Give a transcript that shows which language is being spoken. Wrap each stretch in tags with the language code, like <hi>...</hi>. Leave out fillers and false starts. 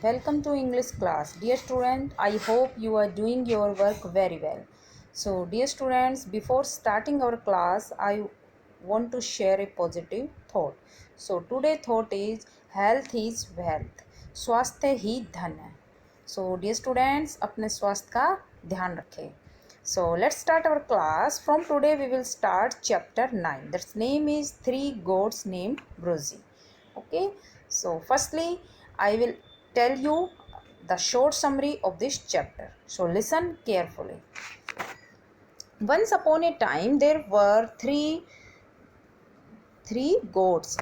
<en>Welcome to English class. Dear student, I hope you are doing your work very well. So dear students, before starting our class, I want to share a positive thought. So today thought is health is wealth.</en> <hi>स्वास्थ्य ही धन है.</hi> <en>So dear students,</en> <hi>अपने स्वास्थ्य का ध्यान रखें.</hi> <en>So let's start our class. From today we will start chapter 9. That's name is Three Goats Named Bruzy. Okay, so firstly I will tell you the short summary of this chapter, so listen carefully. Once upon a time there were three goats.</en>